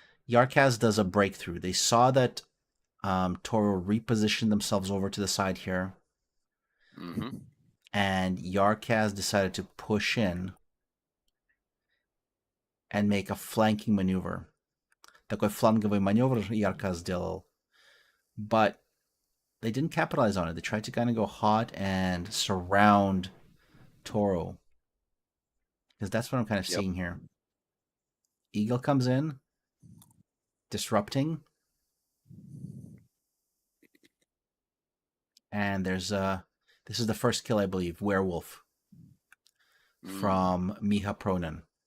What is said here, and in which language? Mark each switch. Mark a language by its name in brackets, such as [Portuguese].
[English] Yarkaz does a breakthrough. They saw that Toro repositioned themselves over to the side here, Mm-hmm. and Yarkaz decided to push in and make a flanking maneuver. [Russian] Такой фланговый маневр Yarkaz сделал. [English] But they didn't capitalize on it. They tried to kind of go hot and surround Toro. Because that's what I'm kind of Yep. seeing here. Eagle comes in, disrupting, and there's this is the first kill, I believe, Werewolf from Miha Pronan.